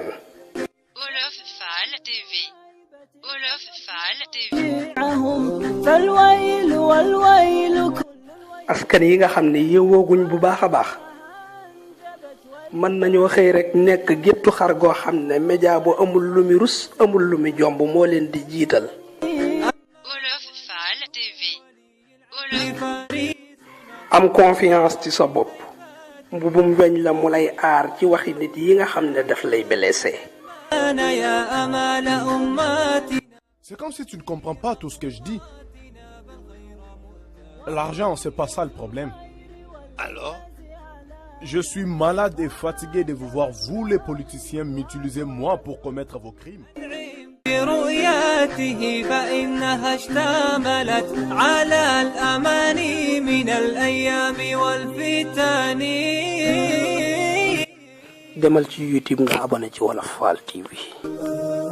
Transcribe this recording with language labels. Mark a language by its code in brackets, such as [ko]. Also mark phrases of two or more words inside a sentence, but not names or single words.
[wo] Wolof Fall TV. Wolof Fall TV. [ar] فالويل والويل [wo] askan yi nga xam ne yeewooguñ bu baax a baax mën nañoo xëy rek nekk géttu xar goo xam ne média bu amul lu mi rus amul lu mi jomb moo leen di jiital. Wolof Fall TV. am confiance ci sa bopp mbubum weñ la mu lay aar ci waxi nit yi nga xam ne daf lay blessé. [fr] C'est comme si tu ne comprends pas tout ce que je dis. L'argent, c'est pas ça le problème. Alors? Je suis malade et fatigué de vous voir, vous les politiciens, m'utiliser moi pour commettre vos crimes. [ar] برؤياته فإنها اشتملت على الأماني من الأيام والفتن. [wo] demal ci YouTube nga abonné ci Wolof Fall TV.